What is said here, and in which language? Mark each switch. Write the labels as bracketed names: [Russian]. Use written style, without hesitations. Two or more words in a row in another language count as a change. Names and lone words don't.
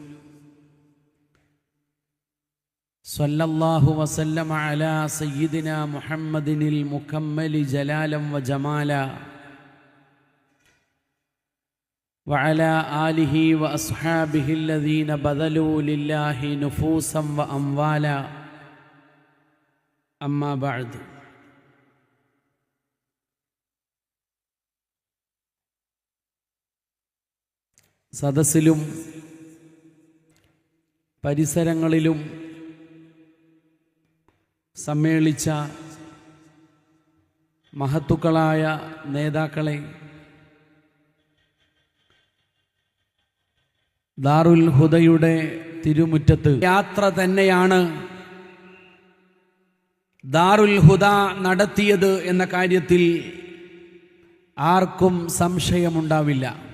[Arabic] صلى الله وسلم على سيدنا محمد المكمل جلالا وجمالا، وعلى آله وأصحابه الذين بذلوا لله نفوسا وأموالا. أما بعد، [Malayalam] സദസ്സിലും പരിസരങ്ങളിലും സമ്മേളിച്ച മഹത്തുക്കളായ നേതാക്കളെ, ദാറുൽ ഹുദയുടെ തിരുമുറ്റത്ത് യാത്ര തന്നെയാണ് ദാറുൽ ഹുദ നടത്തിയത് എന്ന കാര്യത്തിൽ ആർക്കും സംശയമുണ്ടാവില്ല.